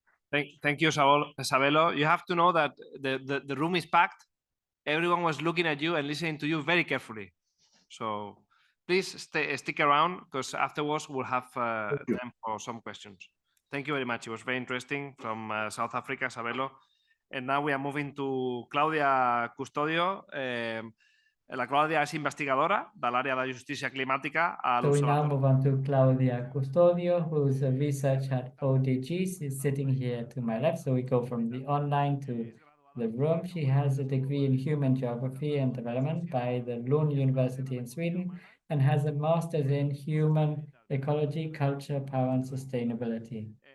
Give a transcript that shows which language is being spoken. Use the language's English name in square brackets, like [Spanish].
[English] Thank you, Sabelo. You have to know that the room is packed. Everyone was looking at you and listening to you very carefully. So please stick around, because afterwards we'll have time for some questions. Thank you very much. It was very interesting from South Africa, Sabelo. And now we are moving to Claudia Custodio. [Catalan] La Claudia es investigadora de l'àrea de justícia climàtica a [English] So we now [Catalan] l'Observatori. [English] move on to Claudia Custodio, who's a research at ODHE. She's sitting here to my left. So we go from the online to the room. She has a degree in human geography and development by the Lund University in Sweden and has a master's in human ecology, culture, power, and sustainability.